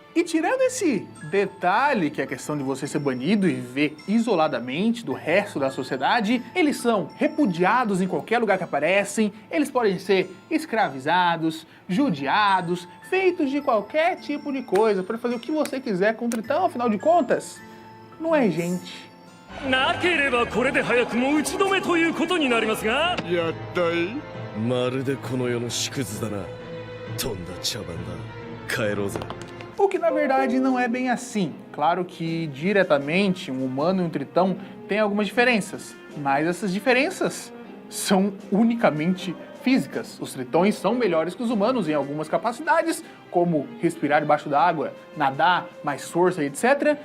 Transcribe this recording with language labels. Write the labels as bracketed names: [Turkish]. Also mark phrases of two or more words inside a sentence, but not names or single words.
[Portuguese] E tirando esse detalhe, que é a questão de você ser banido e viver isoladamente do resto da sociedade, eles são repudiados em qualquer lugar que aparecem, eles podem ser escravizados, judiados, feitos de qualquer tipo de coisa para fazer o que você quiser com o tritão, afinal de contas, não é gente. [Japanese] なければこれで早くも打ち止めということになりますが、やったい。まるでこの世の縮図だな。とんだ茶番だ。帰ろうぜ。 [Portuguese] O que na verdade não é bem assim. Claro que diretamente um humano e um tritão têm algumas diferenças, mas essas diferenças são unicamente físicas. Os tritões são melhores que os humanos em algumas capacidades, como respirar debaixo d'água, nadar, mais força, etc.